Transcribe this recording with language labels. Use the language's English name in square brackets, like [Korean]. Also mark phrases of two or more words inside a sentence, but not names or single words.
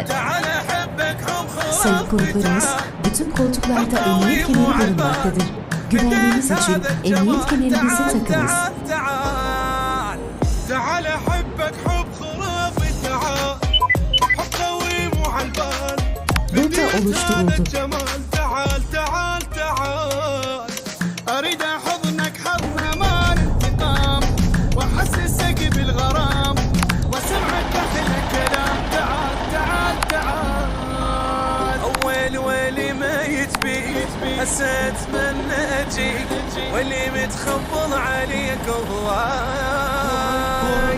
[Turkish] Sayın konuklarımız, bütün koltuklarda emniyet kemeri bulunmaktadır. Güvenliğiniz için emniyet kemerinizi takınız. Rota oluşturuldu. [Arabic] أريد أحضنك حضن أمان انتقام وأحسسك بالغرام وسمعك أحلى كلام. تعال حسيت من اجيك واللي متخبل عليك هواي.